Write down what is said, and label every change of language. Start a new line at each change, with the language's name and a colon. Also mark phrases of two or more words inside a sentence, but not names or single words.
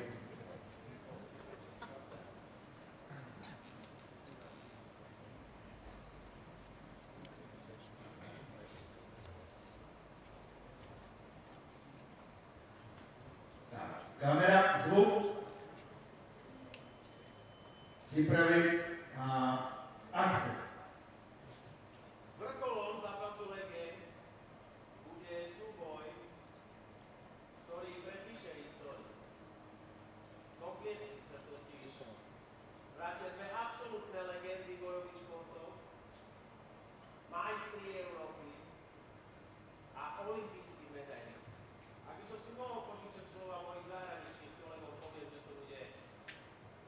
Czech: Kamera, zvuk, připravit a akce.
Slovak: Vrcholom zápasu legend bude súboj, ktorý prepíše históriu. Doplietne sa totiž vrátia dve absolútne legendy bojových športov, majstri Európy a olympijskí medaisti. Ak by som si mohol požičať slova mojich zahraničných kolegov, poviem, že to bude